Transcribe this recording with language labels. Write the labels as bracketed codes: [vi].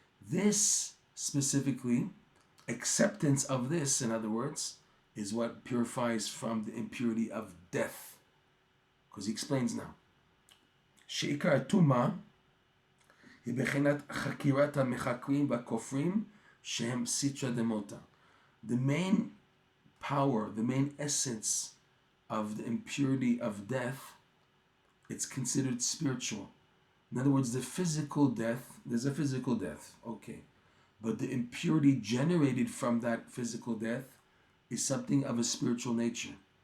[en] This specifically, acceptance of this, in other words, is what purifies from the impurity of death. Because he explains now. [he] שעיקר הטומאה היא בחינת חקירת המחקרים והכופרים שהם סיטרא דמותא. [en] The main power, the main essence of the impurity of death, it's considered spiritual. In other words, the physical death, there's a physical death, okay. But the impurity generated from that physical death is something of a spiritual nature.